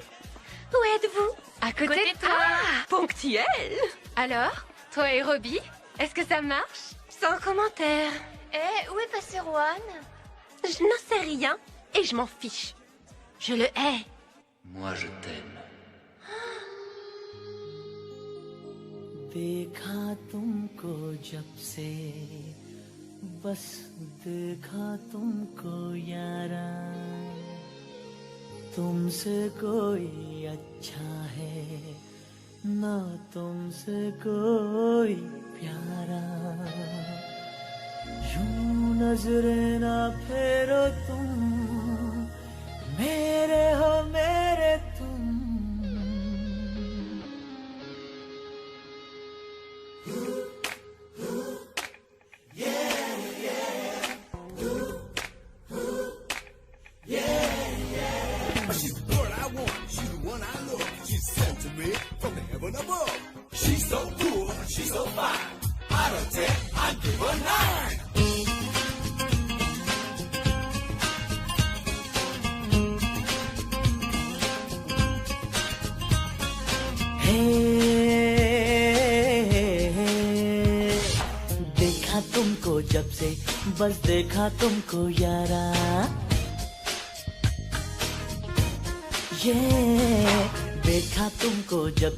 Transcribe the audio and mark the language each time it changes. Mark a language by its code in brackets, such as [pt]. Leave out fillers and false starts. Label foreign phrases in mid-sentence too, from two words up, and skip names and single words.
[fr] Où êtes-vous? À côté de toi. Ah, ponctuel. Alors, toi et Robbie, est-ce que ça marche? Sans commentaire. Où est passé Rohan? Je n'en sais rien et je m'en fiche. Je le hais. Moi, je t'aime. [hi] देखा तुमको जब से बस देखा तुमको यारा तुमसे कोई अच्छा है ना तुमसे कोई प्यारा यूं नजरें ना फेरो तुम मेरे हो मेरे तुम [en] She's the girl I want, she's the one I love. She's sent to me from heaven above. She's so cool, she's so fine. Out of 10, I'd give her 9. [hi] देखा तुमको जब से बस देखा तुमको यारा देखा तुमको जब